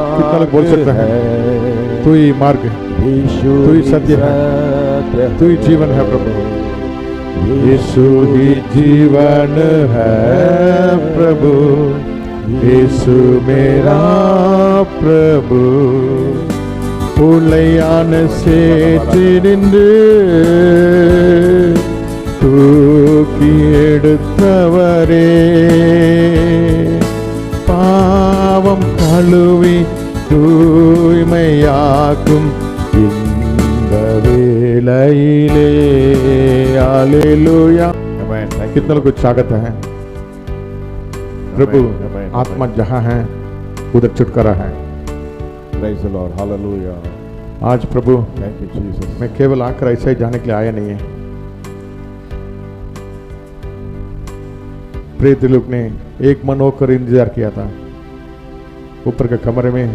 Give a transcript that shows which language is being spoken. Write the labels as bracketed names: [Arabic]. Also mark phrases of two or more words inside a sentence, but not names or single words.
[Hindi] कितना लोग बोल सकते हैं तू ही मार्ग है, तू ही सत्य है, तू ही जीवन है प्रभु। यीशु ही जीवन है प्रभु, यीशु मेरा प्रभु। [Tamil] புள்ளையான சேற்றினின்று தூக்கி எடுத்தவரே, பாவம் கழுவி தூய்மையாக்கும் இந்த வேளையிலே। [Hindi] हालेलुया। कितने लोग स्वागत है प्रभु। आत्मा जहां है उधर छुटकारा है। [English] Praise the Lord. Hallelujah. [Hindi] आज प्रभु [English] Thank you, Jesus. [Hindi] मैं केवल आकर ऐसे ही जाने के लिए आया नहीं है। प्रेत लोग ने एक मन होकर इंतजार किया था ऊपर के कमरे में।